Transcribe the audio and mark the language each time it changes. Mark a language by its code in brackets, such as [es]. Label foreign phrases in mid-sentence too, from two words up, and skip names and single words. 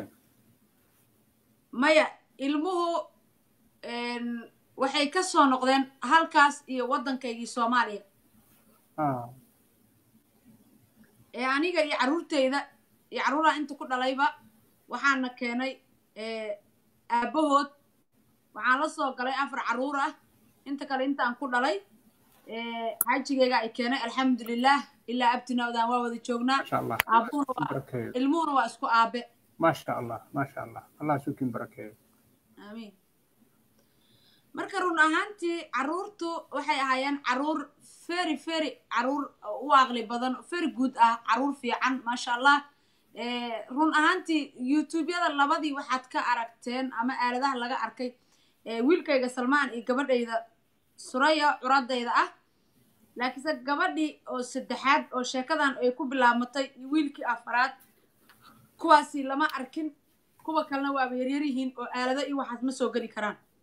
[so] maya ilmuhu waxay ka soo noqdeen halkaas iyo wadankaygii Soomaaliya aniga iyo caruurteyda iyo caruura inta ku dhalayba waxaana keenay aabahood waxaan la soo galay 4 caruur ah inta kale intaan ku dhalay xajigayga ay keenay alxamdulillah ilaa abtina wadaan waa wada joognaa ilmuhuna waa isku aabe [ar] ما شاء الله ما شاء الله الله يسوكين بركة [so] آمين marka run ahaantii caruurtu waxay ahaayeen caruur very caruur u aqli badan [en] very good [so] ah caruur fiican [ar] ما شاء الله [so] run ahaantii YouTube-yada labadii waxaad ka aragteen ama aaladaha laga arkay wiilkayga Salmaan iyo gabadhayda Suraya curadayda ah laakiin gabadhii oo saddexaad oo sheekadan ay ku bilaabmatay wiilkii afraad kuwaasi lama arkin kuwa kalena waa yaryar yihiin oo aalada iyo waxaas ma soo gali karaan